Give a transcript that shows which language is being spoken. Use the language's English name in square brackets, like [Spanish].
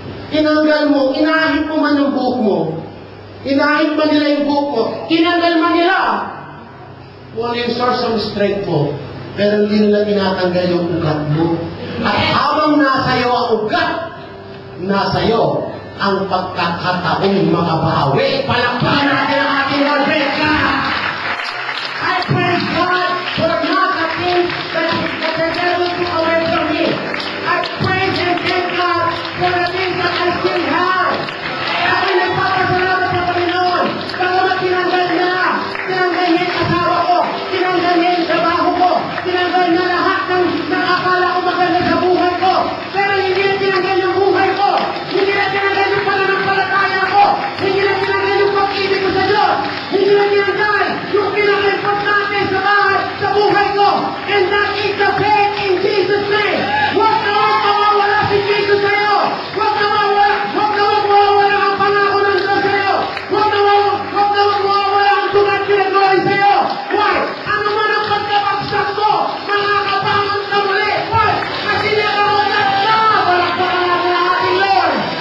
[Filipino] tinanggal mo, inahit mo man ang buhok mo, inahit man nila yung buhok mo, tinanggal man nila, wala yung [English] source of strength [Filipino] mo, pero hindi nila tinatanggal yung ugat mo. At habang nasa iyo ang ugat, nasa iyo ang pagkakataong makabawi. Palakpakan natin ang ating Lord. [English] Praise God! I praise God for not the things that the devil took away from me. I praise and thank God for the things that I still have. [Filipino] Ako nagpapasalamat sa Panginoon. Bagamat tinanggal niya yung asawa ko, tinanggal niya yung trabaho ko, tinanggal niya lahat ng akala ko maganda sa buhay ko. Pero hindi na tinanggal yung buhay ko. Hindi na tinanggal yung pananampalataya ko. Hindi na tinanggal yung pag-ibig ko sa Diyos. Hindi na tinanggal yung pinaka-importante sa bahay, sa buhay ko. [English] And that is the faith in Jesus' name. [Filipino] Huwag na mawawala si Jesus sa iyo. Huwag na mawawala ang pangako ng Diyos sa iyo. Huwag na mawawala ang tugat na glory sa iyo. [English] Why? [Filipino] Ano man ang pagkabagsak mo, makakabangon ka muli. Why? Kasi nakawagad ka. Palakpakan natin ang ating Lord.